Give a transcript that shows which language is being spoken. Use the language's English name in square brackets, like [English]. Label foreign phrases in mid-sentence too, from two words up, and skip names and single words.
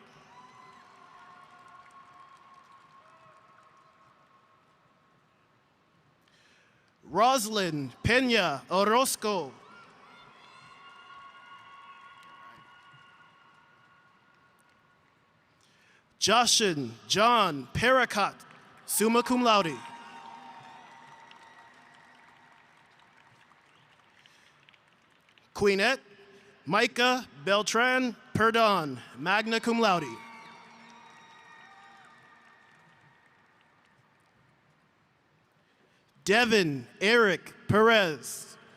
[English] Roslyn Pena Orozco. Joshin John Pericott, [Latin] summa cum laude. [English] Queenette Micah Beltran Perdon, [Latin] magna cum laude. [English] Devin Eric Perez.